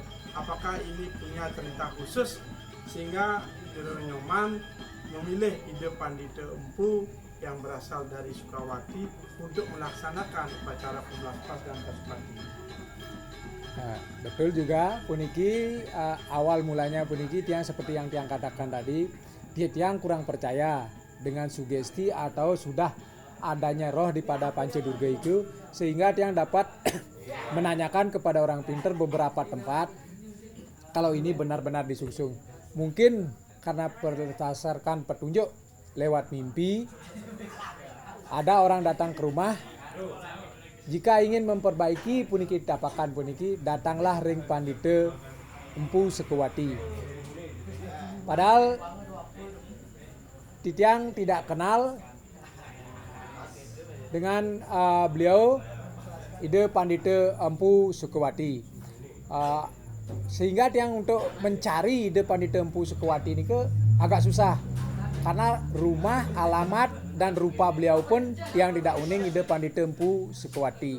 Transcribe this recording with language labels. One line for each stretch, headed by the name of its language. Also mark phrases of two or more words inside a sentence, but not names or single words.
Indonesian: Apakah ini punya cerita khusus sehingga Ide Nyoman memilih ide Pandita Empu yang berasal dari Sukawati untuk melaksanakan upacara pemelapas dan pasupati? Nah, betul juga puniki awal mulanya puniki tiang seperti yang tiang katakan tadi, tiang kurang percaya dengan sugesti atau sudah adanya roh di pada Pancadurga itu, sehingga tiang dapat menanyakan kepada orang pintar beberapa tempat kalau ini benar-benar disungsung. Mungkin karena berdasarkan petunjuk lewat mimpi, ada orang datang ke rumah. Jika ingin memperbaiki
Balinese: puniki tapakan puniki,
Indonesian: datanglah ring Pandita Empu Sukawati. Padahal Titiang tidak kenal dengan beliau ide Pandita Empu Sukawati. Sehingga tiang untuk mencari ide Pandita Empu Sukawati ini agak susah, karena rumah, alamat, dan rupa beliau pun yang tidak uning ide Pandita Empu Sukawati.